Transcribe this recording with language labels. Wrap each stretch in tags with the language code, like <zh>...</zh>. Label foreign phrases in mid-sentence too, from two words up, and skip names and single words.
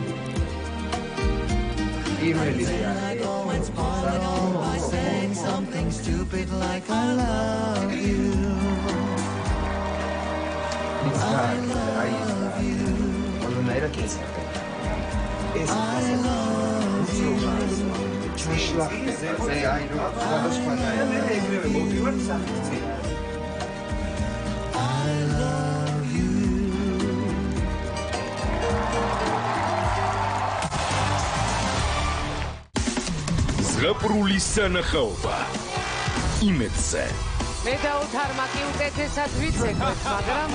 <en>I go and spoil it all by saying something stupid like I love you. I love you. I love you.</en> <ka>ზღაპრული სანახაობა იმედზე მე და უთარმაკი უკეთესად ვიცეკვეთ, მაგრამ</ka>